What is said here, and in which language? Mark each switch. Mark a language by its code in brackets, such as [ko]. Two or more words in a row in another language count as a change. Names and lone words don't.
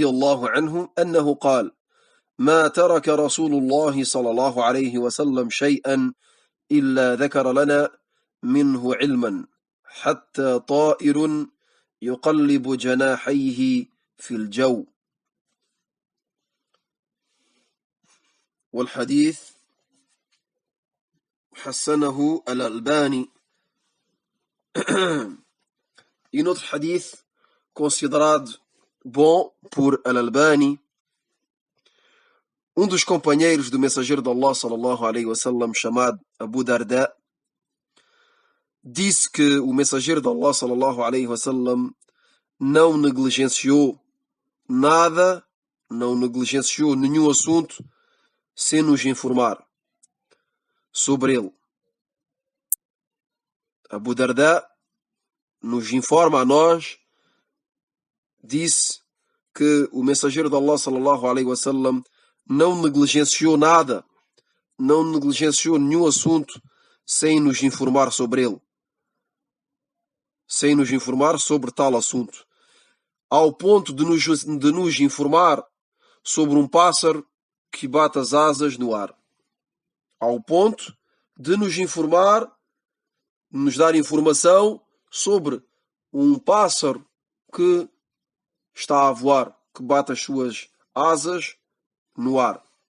[ar] الله عنه أنه قال: ما ترك رسول الله صلى الله عليه وسلم شيئا إلا ذكر لنا منه علما حتى طائر يقلب جناحيه في الجو. والحديث حسنه الألباني. [pt] E no outro hadith, considerado bom por Al-Albani, um dos companheiros do mensageiro de Allah [ar] صلى الله عليه وسلم, [pt] chamado Abu Darda, disse que o mensageiro de Allah [ar] صلى الله عليه وسلم [pt] não negligenciou nada, não negligenciou nenhum assunto sem nos informar sobre ele. Abu Darda nos informa a nós, disse que o mensageiro de Allah [ar] صلى الله عليه وسلم [pt] não negligenciou nada, não negligenciou nenhum assunto sem nos informar sobre ele, sem nos informar sobre tal assunto, ao ponto de nos informar sobre um pássaro que bate as asas no ar, ao ponto de nos informar, nos dar informação sobre um pássaro que está a voar, que bate as suas asas no ar.